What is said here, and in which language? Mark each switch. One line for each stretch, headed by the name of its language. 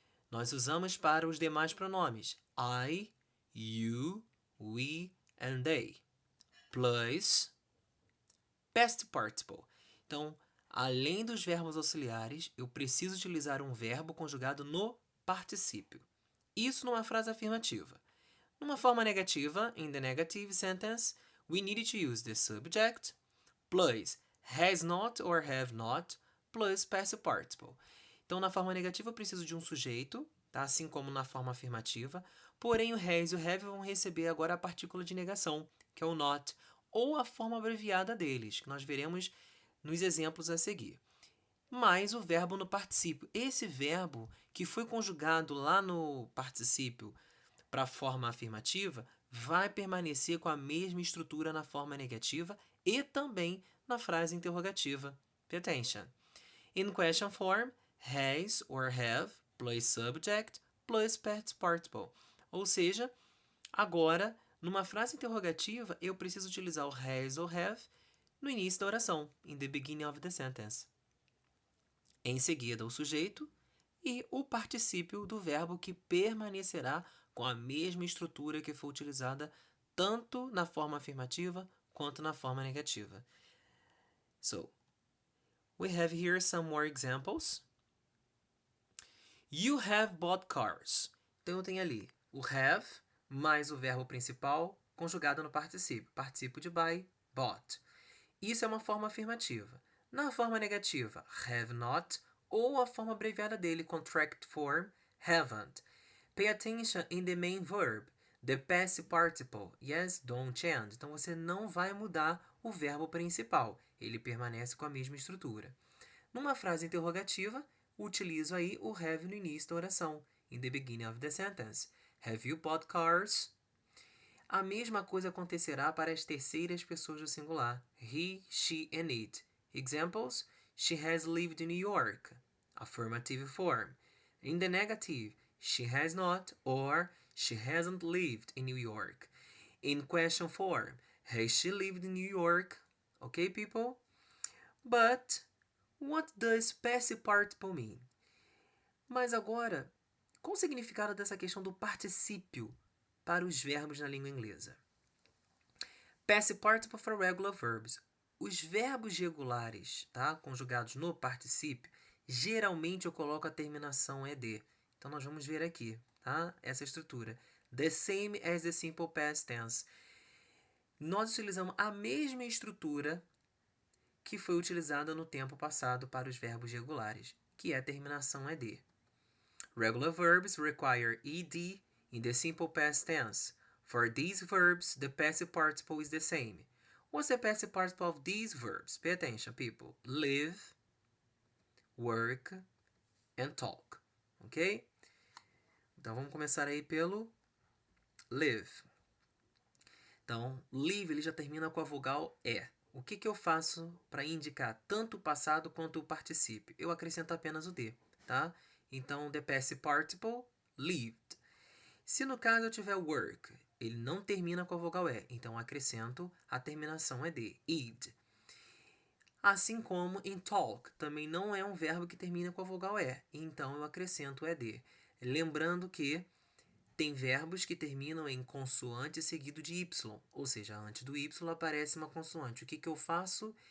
Portuguese: Nós usamos para os demais pronomes.
English: I, you, we and they. Plus past participle.
Portuguese: Então, além dos verbos auxiliares, eu preciso utilizar um verbo conjugado no particípio. Isso numa frase afirmativa. Numa forma negativa,
English: in the negative sentence, we need to use the subject plus has not or have not plus past participle.
Portuguese: Então, na forma negativa, eu preciso de um sujeito, tá? Assim como na forma afirmativa. Porém, o has e o have vão receber agora a partícula de negação, que é o not, ou a forma abreviada deles, que nós veremos nos exemplos a seguir. Mais o verbo no particípio. Esse verbo que foi conjugado lá no particípio para a forma afirmativa vai permanecer com a mesma estrutura na forma negativa e também na frase interrogativa.
English: Pay attention. In question form, has or have plus subject plus past participle.
Portuguese: Ou seja, agora, numa frase interrogativa, eu preciso utilizar o has ou have no início da oração,
English: in the beginning of the sentence.
Portuguese: Em seguida, o sujeito e o particípio do verbo que permanecerá com a mesma estrutura que foi utilizada tanto na forma afirmativa quanto na forma negativa.
English: So, we have here some more examples. You have bought cars.
Portuguese: Então, eu tenho ali o have mais o verbo principal conjugado no particípio. Particípio de buy, bought. Isso é uma forma afirmativa. Na forma negativa, have not, ou a forma abreviada dele,
English: contract form,
Portuguese: haven't.
English: Pay attention in the main verb, the past participle, yes, don't change.
Portuguese: Então, você não vai mudar o verbo principal. Ele permanece com a mesma estrutura. Numa frase interrogativa, utilizo aí o have no início da oração,
English: in the beginning of the sentence. Have you bought cars?
Portuguese: A mesma coisa acontecerá para as terceiras pessoas do singular,
English: he, she, and it. Examples: she has lived in New York. Affirmative form. In the negative, she has not or she hasn't lived in New York. In question form, has she lived in New York? Okay, people? But what does past participle mean?
Portuguese: Mas agora, qual o significado dessa questão do particípio para os verbos na língua inglesa?
English: Past participle for regular verbs.
Portuguese: Os verbos regulares, tá, conjugados no particípio, geralmente eu coloco a terminação ed. Então, nós vamos ver aqui, tá, essa estrutura.
English: The same as the simple past tense.
Portuguese: Nós utilizamos a mesma estrutura que foi utilizada no tempo passado para os verbos regulares, que é a terminação ed.
English: Regular verbs require ed in the simple past tense. For these verbs, the past participle is the same. What's the past participle of these verbs? Pay attention, people. Live, work, and talk. Ok?
Portuguese: Então, vamos começar aí pelo live. Então, live ele já termina com a vogal E. O que eu faço para indicar tanto o passado quanto o particípio? Eu acrescento apenas o D, tá? Então,
English: the past participle, lived.
Portuguese: Se no caso eu tiver work, ele não termina com a vogal E, então acrescento a terminação ed, id. Assim como em talk, também não é um verbo que termina com a vogal E, então eu acrescento o ed. Lembrando que tem verbos que terminam em consoante seguido de y, ou seja, antes do y aparece uma consoante. O que eu faço?